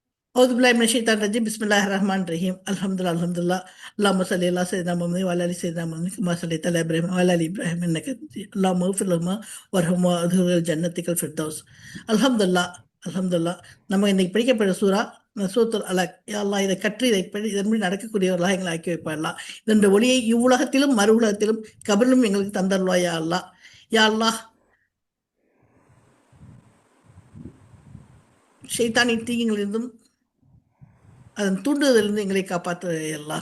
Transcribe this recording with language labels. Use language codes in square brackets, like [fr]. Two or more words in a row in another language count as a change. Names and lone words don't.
[ar] أعوذ بالله من الشيطان الرجيم بسم الله الرحمن الرحيم الحمد لله الحمد لله اللهم صل على سيدنا محمد وعلى ال سيدنا محمد كما صليت على ابراهيم وعلى ال ابراهيم انك اللهم اغفر لهما وارحمهما وادخلهما جنتك الفردوس الحمد لله الحمد لله. [ta] நம்ம இன்னைக்கு படிக்கப்படுற சூரா சூரத்துல் அலக். [ar] يا الله, [ta] இதை கற்று இதன்படி நடக்கக்கூடியவர்களாக எங்களை ஆக்கி வைப்பார்களா. இதனுடைய ஒளியை இவ்வுலகத்திலும் மறு உலகத்திலும் கபரிலும் எங்களுக்கு தந்தருள்வா [ar] يا الله. يا الله, [ta] ஷைத்தானின் தீங்கிலிருந்தும் அதன் தூண்டுதலிருந்து எங்களை காப்பாற்ற எல்லாம்.